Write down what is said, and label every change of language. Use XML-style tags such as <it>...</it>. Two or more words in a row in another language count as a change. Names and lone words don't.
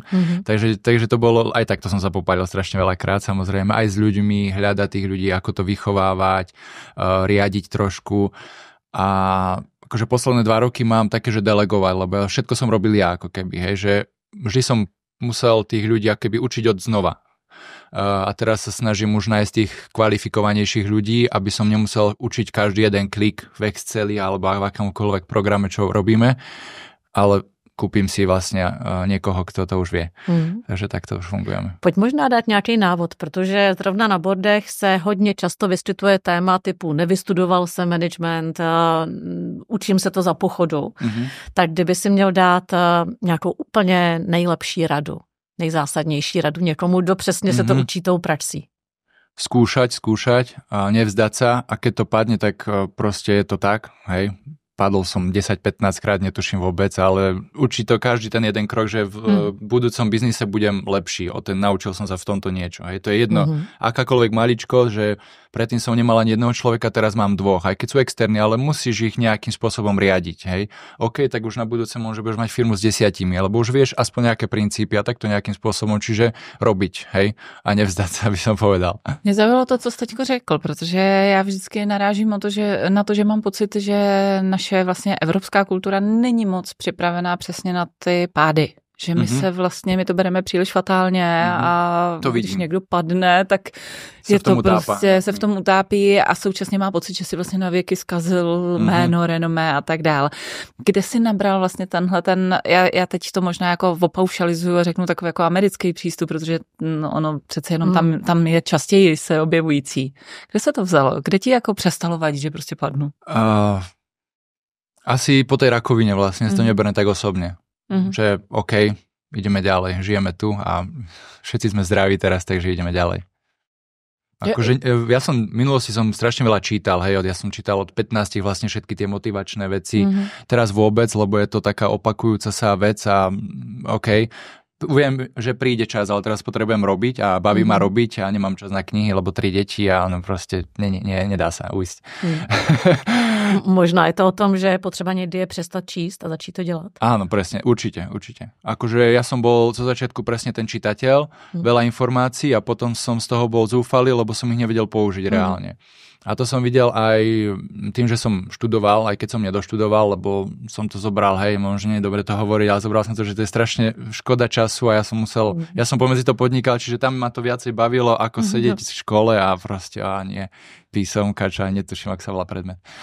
<sk>Takže to bolo, aj takto som sa popálil strašne veľakrát, samozrejme, aj s ľuďmi, hľadať tých ľudí, ako to vychovávať, riadiť trošku a akože posledné 2 roky mám také, že delegovať, lebo všetko som robil ja, ako keby, hej, že vždy som musel tých ľudí akoby učiť od znova. A teraz sa snažím už nájsť tých kvalifikovanejších ľudí, aby som nemusel učiť každý jeden klik v Exceli alebo v akomkoľvek programe, čo robíme, ale kúpim si</sk> <cs>vlastně někoho, kdo to</cs> <sk>už vie. Takže tak to už fungujeme.</sk> <cs>Pojď možná dát nějaký návod, protože zrovna na boardech se hodně často vyskytuje téma typu nevystudoval se management, učím se to za pochodu. Tak kdyby si měl dát nějakou úplně nejlepší radu, nejzásadnější radu někomu, kdo přesně se to učí tou praxí.</cs> <sk>Skúšať a nevzdať sa a keď to padne, tak proste je to tak, hej. Padol som 10-15 krát, netuším vôbec, ale učí to každý ten jeden krok, že v budúcom biznise budem lepší. Naučil som sa v tomto niečo. Hej. To je jedno, akákoľvek maličko, že predtým som nemal ani jedného človeka, teraz mám 2. Aj keď sú externí, ale musíš ich nejakým spôsobom riadiť. Hej. OK, tak už na budúce môže budeš mať firmu s 10, lebo už vieš aspoň nejaké princípy a takto nejakým spôsobom, čiže robiť, hej, a nevzdať sa, by som povedal.</sk> <cs>Mě zaujalo to, co jsi teďko řekl, protože já vždycky narážím na to, že mám pocit, že naše vlastně evropská kultura není moc připravená přesně na ty pády. Že my to bereme příliš fatálně a to když někdo padne, tak je to prostě se v tom utápí a současně má pocit, že si vlastně na věky zkazil jméno, renomé a tak dál. Kde si nabral vlastně já teď to možná jako opaušalizuju a řeknu takový jako americký přístup, protože ono přece jenom tam je častěji se objevující. Kde se to vzalo? Kde ti jako přestalo vadit, že prostě padnu?</cs> <sk>Asi po tej rakovine vlastne, to neberiem tak osobne. Že OK, ideme ďalej, žijeme tu a všetci sme zdraví teraz, takže ideme ďalej. Akože ja v minulosti som strašne veľa čítal, hej, ja som čítal od 15 vlastne všetky tie motivačné veci, teraz vôbec, lebo je to taká opakujúca sa vec a OK, viem, že príde čas, ale teraz potrebujem robiť a baví ma robiť a nemám čas na knihy, lebo 3 deti a ono proste nedá sa ujsť.</sk> <cs>Možná je to o tom, že je potřeba někdy přestat číst a začít to dělat.</cs> <sk>Áno, presne, určite. Akože ja som bol zo začiatku presne ten čitateľ, veľa informácií a potom som z toho bol zúfalý, lebo som ich nevedel použiť reálne. A to som videl aj tým, že som študoval, aj keď som nedoštudoval, lebo som to zobral, hej, možno nie je dobre to hovoriť, ale zobral som to, že to je strašne škoda času a ja som pomedzi to podnikal, čiže tam ma to viacej bavilo, ako sedieť v škole a proste, nie, písomka, čo aj netuším, ak sa volá predmet.</sk>